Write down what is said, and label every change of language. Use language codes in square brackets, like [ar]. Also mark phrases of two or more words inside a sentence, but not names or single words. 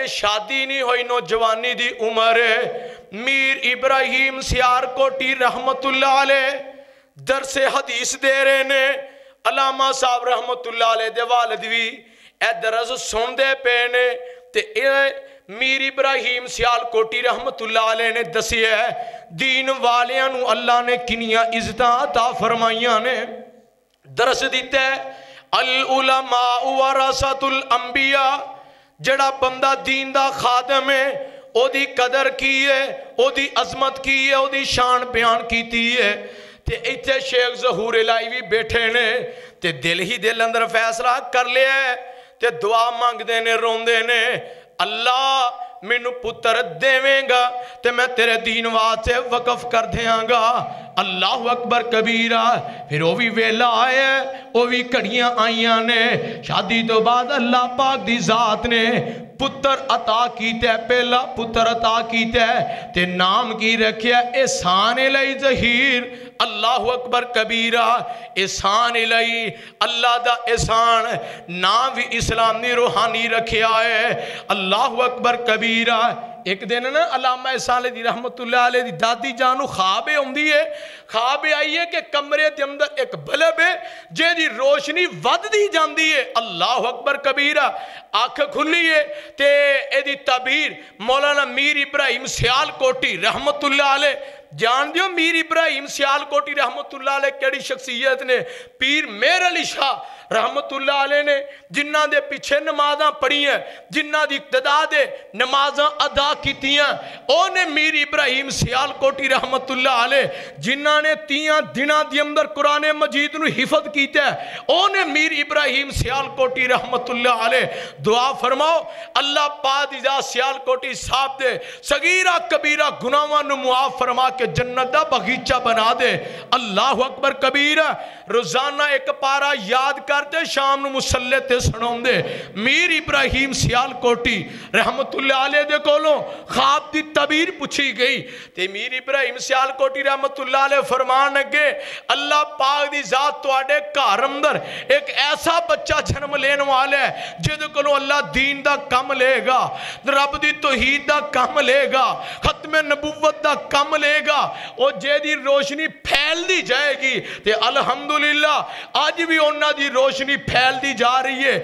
[pa] شادی نہیں ہوئی، نوجوانی دی عمر ہے، میر ابراہیم سیالکوٹی رحمت اللہ علیہ درس حدیث دے رہے نے، علامہ صاحب رحمت اللہ علیہ دے والد بھی اے درس سن دے پینے، تے میر ابراہیم سیالکوٹی رحمت اللہ علیہ نے دسی ہے دین والیاں نو اللہ نے کنیاں عزتاں عطا فرمائیاں نے، درس دیتے ہے [ar] العلماء ورثۃ الانبیاء، [pa] جڑا بندہ دین دا خادم ہے او دی قدر کی ہے، او دی عظمت کی ہے، او دی شان بیان کیتی ہے۔ تے ایتھے شیخ ظہور الہی بھی بیٹھے نے تے دل ہی دل اندر فیصلہ کر لیا ہے تے دعا مانگ دینے رون دینے، اللہ مینو پتر دیویں گا تے میں تیرے دین واسطے وقف کر دیاں گا، [ar] اللہ اکبر کبیرہ۔ [pa] پھر وہ بھی ویلا آئے، وہ بھی کڑیاں آئیاں نے، شادی تو بعد اللہ پاک دی ذات نے پتر عطا کیتے، پہلا پتر عطا کیتے تے نام کی رکھیا احسان علی ظہیر، [ar] اللہ اکبر کبیرہ۔ [pa] احسان علی اللہ دا احسان، نام بھی اسلامی روحانی رکھیا ہے، [ar] اللہ اکبر کبیرہ۔ [pa] ایک دن نا علامہ احسان علی رحمت اللہ علیہ دی دادی جانو خواب ہوندی ہے، خواب آئی ہے کہ کمرے دے اندر ایک بلب ہے جے دی روشنی ود دی جاندی ہے، [ar] اللہ اکبر کبیرہ۔ [pa] آنکھ کھلی ہے تے اے دی تعبیر مولانا میر ابراہیم سیالکوٹی رحمت اللہ علیہ، جان دیو میر ابراہیم سیالکوٹی رحمت اللہ علیہ کیڑی شخصیت نے، پیر مہر علی شاہ رحمت اللہ علیہ نے جنہاں دے پچھے نمازاں پڑھیاں، جنہاں دی اقتدا دے نمازاں ادا کیتیاں، اونے میر ابراہیم سیالکوٹی رحمت اللہ علیہ جنہاں نے 30 دناں دے اندر قرآن مجید نوں حفظ کیتا ہے، اونے میر ابراہیم سیالکوٹی رحمت اللہ علیہ دعا فرماؤ اللہ پاک دی ذات سیالکوٹی صاحب دے صغیرہ کبیرہ گناہاں نوں معاف فرما کے جنت دا باغیچہ بنا دے. [ar] الله أكبر كبيرا. [pa] روزانہ ایک پارہ یاد کرتے شام نوں مصلے تے سناؤندے. میر ابراہیم سیالکوٹی رحمت اللہ علیہ دے کولوں خواب دی تعبیر پوچھی گئی تے میر ابراہیم سیالکوٹی رحمت اللہ علیہ فرمان لگے اللہ پاک دی ذات تہاڈے گھر اندر ایک ایسا بچہ جنم لینے والا ہے جیہدے کولوں اللہ دین دا کام لے گا، رب دی توحید دا کام لے گا، ختمِ نبوت دا کام لے گا، اور جیہدی روشنی پھیلدی جائے گی تے الحمدللہ آج بھی انہاں دی روشنی پھیلدی جا رہی ہے.